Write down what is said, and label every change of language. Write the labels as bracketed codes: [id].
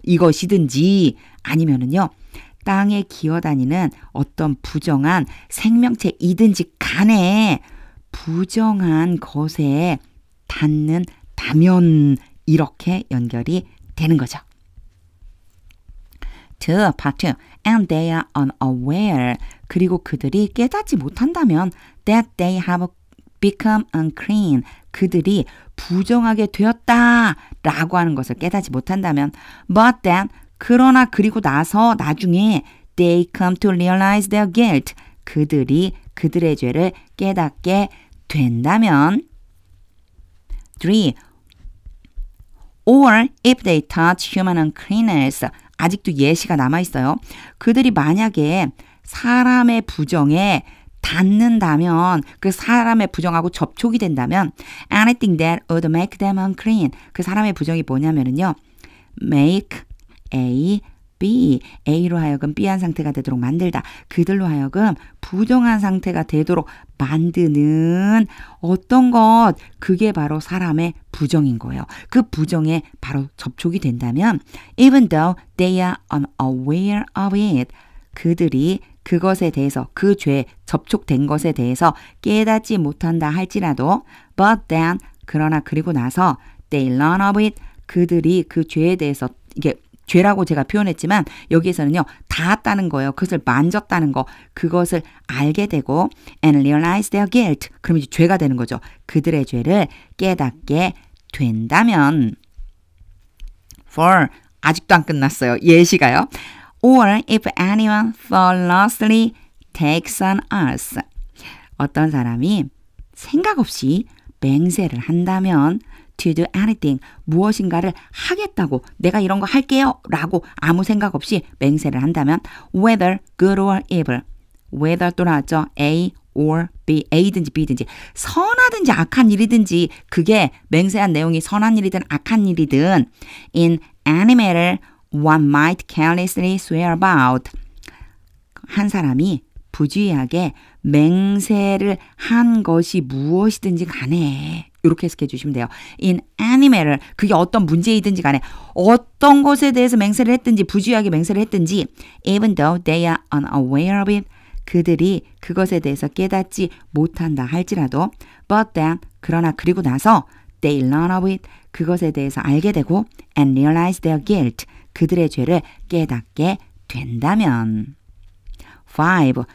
[ko] 이것이든지 아니면은요. 땅에 기어다니는 어떤 부정한 생명체이든지 간에 부정한 것에 닿는다면 이렇게 연결이 되는 거죠. [en] 2. Part 2. And they are unaware. [ko] 그리고 그들이 깨닫지 못한다면 [en] that they have become unclean. [ko] 그들이 부정하게 되었다 라고 하는 것을 깨닫지 못한다면 [en] but then [ko] 그러나 그리고 나서 나중에 [en] they come to realize their guilt. [ko] 그들이 그들의 죄를 깨닫게 된다면 3. [en] Or if they touch human uncleanness. [ko] 아직도 예시가 남아있어요. 그들이 만약에 사람의 부정에 닿는다면 그 사람의 부정하고 접촉이 된다면 [en] anything that would make them unclean. [ko] 그 사람의 부정이 뭐냐면요. make A, B, A로 하여금 B한 상태가 되도록 만들다. 그들로 하여금 부정한 상태가 되도록 만드는 어떤 것, 그게 바로 사람의 부정인 거예요. 그 부정에 바로 접촉이 된다면 [en] even though they are unaware of it, [ko] 그들이 그것에 대해서 그 죄에 접촉된 것에 대해서 깨닫지 못한다 할지라도 [en] but then [ko] 그러나 그리고 나서 [en] they learn of it [ko] 그들이 그 죄에 대해서 이게 죄라고 제가 표현했지만 여기에서는요 닿았다는 거예요. 그것을 만졌다는 거 그것을 알게 되고 [en] and realize their guilt [ko] 그럼 이제 죄가 되는 거죠. 그들의 죄를 깨닫게 된다면 for 아직도 안 끝났어요. 예시가요. [en] Or if anyone thoughtlessly takes an oath. [ko] 어떤 사람이 생각 없이 맹세를 한다면 [en] to do anything, [ko] 무엇인가를 하겠다고 내가 이런 거 할게요 라고 아무 생각 없이 맹세를 한다면 [en] whether good or evil, whether [ko] 또 나왔죠. A or B, A든지 B든지 선하든지 악한 일이든지 그게 맹세한 내용이 선한 일이든 악한 일이든 [en] in any matter one might carelessly swear about. [ko] 한 사람이 부주의하게 맹세를 한 것이 무엇이든지 간에 이렇게 해석해 주시면 돼요. [en] In any matter [ko] 그게 어떤 문제이든지 간에 어떤 것에 대해서 맹세를 했든지 부주의하게 맹세를 했든지 [en] even though they are unaware of it [ko] 그들이 그것에 대해서 깨닫지 못한다 할지라도 [en] but then [ko] 그러나 그리고 나서 [en] they learn of it [ko] 그것에 대해서 알게 되고 [en] and realize their guilt [ko] 그들의 죄를 깨닫게 된다면 5.